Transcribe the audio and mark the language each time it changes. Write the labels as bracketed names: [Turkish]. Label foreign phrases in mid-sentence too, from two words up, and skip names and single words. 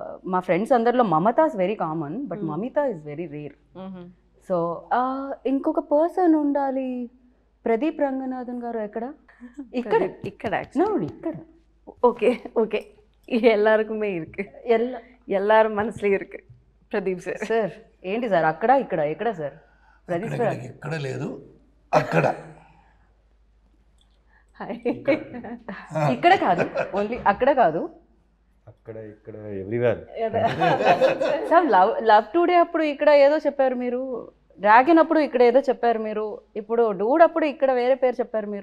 [Telugu] మా ఫ్రెండ్స్ అందరిలో [English] Mamata is very common, but Mamitha is very rare. [Telugu] సో ఇంకొక పర్సన్ ఉండాలి. ప్రదీప్ రంగనాథన్ గారు ఎక్కడ? ఇక్కడ ఇక్కడ ఇక్కడ [Tamil] ஓகே ஓகே எல்லாருக்குமே இருக்கு, எல்லாரும் மனசுல இருக்கு பிரதீப் சார். [Telugu] సార్ ఏంటి సార్ అక్కడ ఇక్కడ ఎక్కడ సార్? ప్రదీప్ సార్ ఎక్కడ లేదు, అక్కడ ఇక్కడ కాదు, ఓన్లీ అక్కడ కాదు, అక్కడ ఇక్కడ ఎవ్రీవేర్. సార్ లవ్ టుడే అప్పుడు ఇక్కడ ఏదో చెప్పారు మీరు, డ్రాగన్ అప్పుడు ఇక్కడ ఏదో చెప్పారు మీరు, ఇప్పుడు డూడ్ అప్పుడు ఇక్కడ వేరే పేరు చెప్పారు మీరు.